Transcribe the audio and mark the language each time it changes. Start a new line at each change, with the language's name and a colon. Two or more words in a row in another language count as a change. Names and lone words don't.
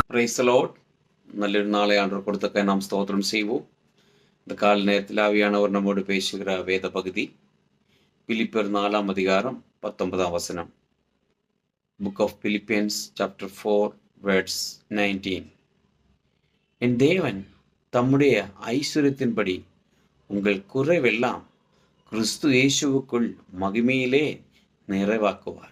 English: Praise the Lord.
Malayalam: നല്ലൊരു നാളെ ആണ്ടവർ കൊടുത്തൊക്കെ നാം സ്തോത്രം செய்வோம்.
Tamil: இந்த கால நேரத்தில் ஆவியானவர் நம்மோடு பேசுகிற வேத பகுதி பிலிப்பியர் 4ஆம் அதிகாரம் 19ஆம் வசனம்.
English: Book of Philippians chapter 4 words 19.
Tamil: என் தேவன் தம்முடைய ஐஸ்வரியத்தின்படி உங்கள் குறைவெல்லாம் கிறிஸ்து இயேசுவுக்குள் மகிமையிலே நிறைவாக்குவார்.